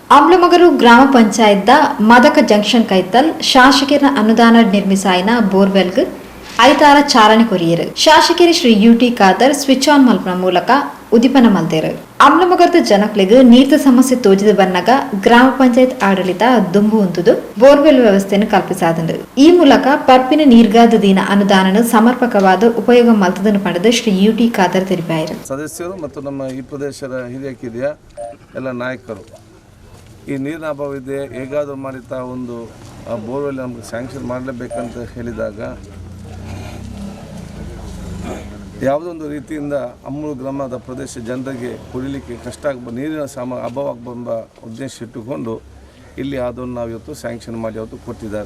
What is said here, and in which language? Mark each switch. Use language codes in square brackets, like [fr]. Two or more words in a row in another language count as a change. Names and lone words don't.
[tcy] ಆಮ್ಲಮಗರು ಗ್ರಾಮ ಪಂಚಾಯತ್ ಮದಕ ಜಂಕ್ಷನ್ ಕೈತಲ್ ಶಾಸಕರ ಅನುದಾನ ನಿರ್ಮಿಸಾಯಿನ ಬೋರ್ವೆಲ್ಗ್ ಐತಾರ ಚಾಲನೆ ಕೊರಿಯರು ಶಾಸಕರು ಶ್ರೀ ಯುಟಿ ಖಾದರ್ [en] switch on [tcy] ಮಲ್ಪನ ಮೂಲಕ ಉದಿಪನ ಮಲ್ತೇರು. ಆಮ್ಲಮಗರದ ಜನಕ್ಲಿಗೆ ನೀರಿನ ಸಮಸ್ಯೆ ತೋಜಿದ ಬನ್ನಗ ಗ್ರಾಮ ಪಂಚಾಯತ್ ಆಡಳಿತ ದುಂಬು ಹೊಂದುದು ಬೋರ್ವೆಲ್ ವ್ಯವಸ್ಥೆಯನ್ನು ಕಲ್ಪಿಸಾದಂಡು ಈ ಮೂಲಕ ಪರ್ಪಿನ ನೀರ್ಗಾದದಿನ ಅನುದಾನ ಸಮರ್ಪಕವಾದ ಉಪಯೋಗ ಮಲ್ತದನ್ನು ಪಡೆದ ಶ್ರೀ ಯುಟಿ ಖಾದರ್ ತಿಳಿಪಾಯಿರು. [kn] ಸದಸ್ಯರು ಮತ್ತು ನಮ್ಮ ಈ ಪ್ರದೇಶದ ಹಿರಿಯ ಎಲ್ಲ ನಾಯಕರು ಈ ನೀರಿನ ಅಭಾವ ಇದೆ, ಹೇಗಾದರೂ ಮಾಡಿತಾ ಒಂದು ಬೋರ್ವೆಲ್ ನಮಗೆ ಸ್ಯಾಂಕ್ಷನ್ ಮಾಡಲೇಬೇಕಂತ ಹೇಳಿದಾಗ ಯಾವುದೊಂದು ರೀತಿಯಿಂದ ಅಮ್ಮೂರು ಗ್ರಾಮದ ಪ್ರದೇಶ ಜನರಿಗೆ ಕುಡಿಲಿಕ್ಕೆ ಕಷ್ಟ ನೀರಿನ ಅಭಾವ ಆಗಬಂಬ ಉದ್ದೇಶ ಇಟ್ಟುಕೊಂಡು ಇಲ್ಲಿ ಅದನ್ನು ನಾವು ಇವತ್ತು ಸ್ಯಾಂಕ್ಷನ್ ಮಾಡಿ ಅವತ್ತು ಕೊಟ್ಟಿದ್ದಾರೆ.